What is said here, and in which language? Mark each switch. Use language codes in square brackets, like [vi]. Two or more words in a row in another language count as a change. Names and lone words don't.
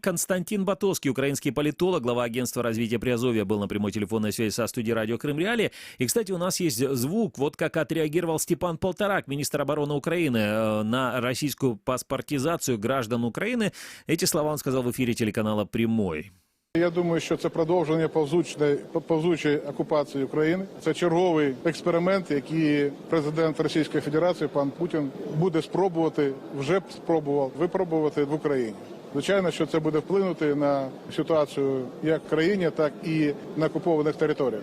[ru] Константин Батовский, украинский политолог, глава агентства развития Приазовья, был на прямой телефонной связи со студией радио Крым Реалии. И, кстати, у нас есть звук, вот как отреагировал Степан Полторак, министр обороны Украины, на российскую паспортизацию граждан Украины. Эти слова он сказал в эфире телеканала «Прямой». [uk] Я думаю, що це продовження повзучої окупації України. Це черговий експеримент, який президент Російської Федерації, пан Путін, буде спробувати, вже спробував випробувати в Україні. Звичайно, що це буде вплинути на ситуацію як в країні, так і на окупованих територіях.